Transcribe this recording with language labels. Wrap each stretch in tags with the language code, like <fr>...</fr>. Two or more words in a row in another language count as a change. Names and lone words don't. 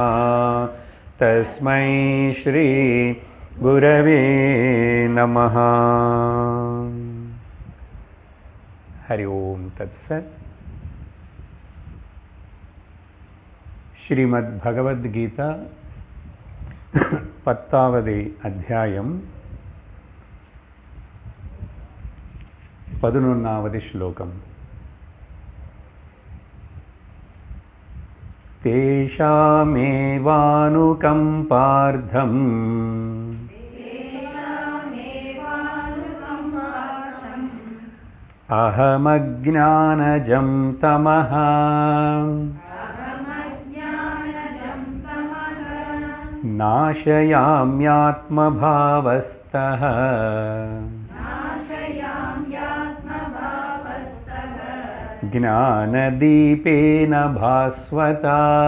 <sa>तस्मै श्री गुरवे नमः। हरि ओम तत्सत्।</sa> <ta>श्रीमद् भगवद गीता 10வது அத்தியாயம் 11வது श्लोकम्।</ta> <sa>तेषामेवानुकम्पार्थम् अहमज्ञानजं तमः नाशयाम्यात्मभावस्तः ज्ञानदीपेन भास्वता।</sa>